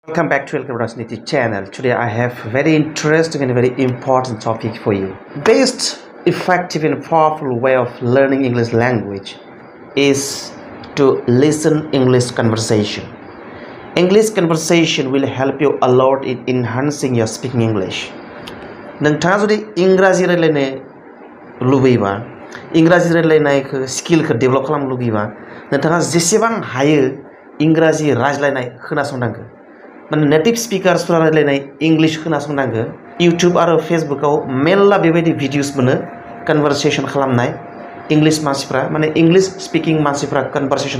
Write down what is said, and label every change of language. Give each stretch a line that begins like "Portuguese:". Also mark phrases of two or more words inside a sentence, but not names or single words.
English: Welcome back to Welcome Rajaniti channel. Today I have very interesting and very important topic for you. Best effective and powerful way of learning English language is to listen English conversation. English conversation will help you a lot in enhancing your speaking English.
Bodo: नोंथाङा जुदि इंराजि रायलायनो लुबैबा इंराजि रायलायनायखौ स्किलखौ डेभेलप खालामनो लुबैबा नोंथाङा जेसेबां हायो इंराजि रायज्लायनाय खोनासंनांगौ माने नेटिव स्पिकार्सफोरा रायलायनाय इंग्लिश खोनासंनांगौ यूट्यूब आरो फेसबुकआव मेल्ला बेबायदि भिडिअस मोनो कन्वर्सेशन खालामनाय इंग्लिश मानसिफ्रा माने
English: English speaking
Bodo: मानसिफ्रा कन्वर्सेशन